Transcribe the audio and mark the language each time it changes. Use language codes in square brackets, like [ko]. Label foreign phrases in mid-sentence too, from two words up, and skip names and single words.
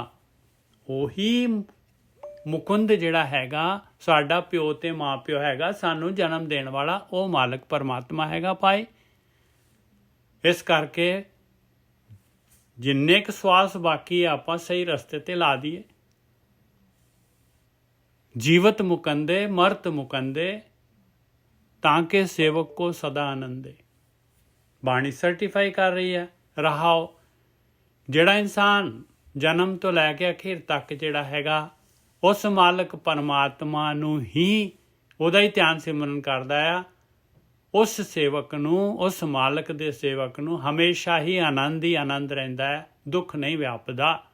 [pa] ਉਹੀ ਮੁਕੁੰਦ ਜਿਹੜਾ ਹੈਗਾ ਸਾਡਾ ਪਿਓ ਤੇ ਮਾਂ ਪਿਓ ਹੈਗਾ, ਸਾਨੂੰ ਜਨਮ ਦੇਣ ਵਾਲਾ ਉਹ ਮਾਲਕ ਪਰਮਾਤਮਾ ਹੈਗਾ ਭਾਈ। ਇਸ ਕਰਕੇ ਜਿੰਨੇ ਕੁ ਸਵਾਸ ਬਾਕੀ ਆਪਾਂ ਸਹੀ ਰਸਤੇ ਤੇ ਲਾ ਦਈਏ। [hi] जीवत मुकंदे मर्त मुकंदे ताके सेवक को सदा आनंदे। [pa] ਬਾਣੀ ਸਰਟੀਫਾਈ ਕਰ ਰਹੀ ਹੈ। रहाओ ਜਿਹੜਾ ਇਨਸਾਨ ਜਨਮ ਤੋਂ ਲੈ ਕੇ ਅਖੀਰ ਤੱਕ ਜਿਹੜਾ ਹੈਗਾ ਉਸ ਮਾਲਕ ਪਰਮਾਤਮਾ ਨੂੰ ਹੀ ਉਹਦਾ ਹੀ ਧਿਆਨ ਸਿਮਰਨ ਕਰਦਾ ਆ, ਉਸ ਸੇਵਕ ਨੂੰ, ਉਸ ਮਾਲਕ ਦੇ ਸੇਵਕ ਨੂੰ ਹਮੇਸ਼ਾ ਹੀ ਆਨੰਦ ਹੀ ਆਨੰਦ ਰਹਿੰਦਾ ਹੈ, ਦੁੱਖ ਨਹੀਂ ਵਿਆਪਦਾ।